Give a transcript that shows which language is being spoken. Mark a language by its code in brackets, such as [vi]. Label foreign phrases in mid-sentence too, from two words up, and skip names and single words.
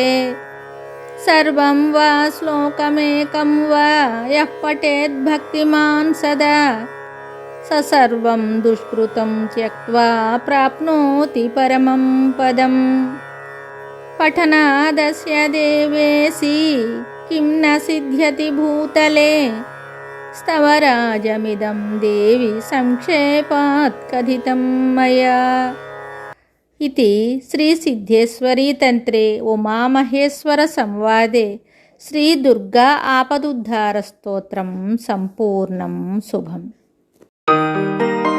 [sa] సర్వం వా శ్లోకమేకం వా యః పఠేద్ భక్తిమాన్ సదా, స సర్వం దుష్కృతం త్యక్త్వా ప్రాప్నోతి పరమం పదం. పఠనాదస్య దేవేసి కిం న సిద్ధ్యతి భూతలే, స్తవరాజమిదం దేవి సంక్షేపాత్ కథితం మయా. इति श्रीसिद्धेश्वरीतन्त्रे उमामहेश्वर संवादे श्रीदुर्गा आपदुद्धारस्तोत्रं सम्पूर्णं शुभम्.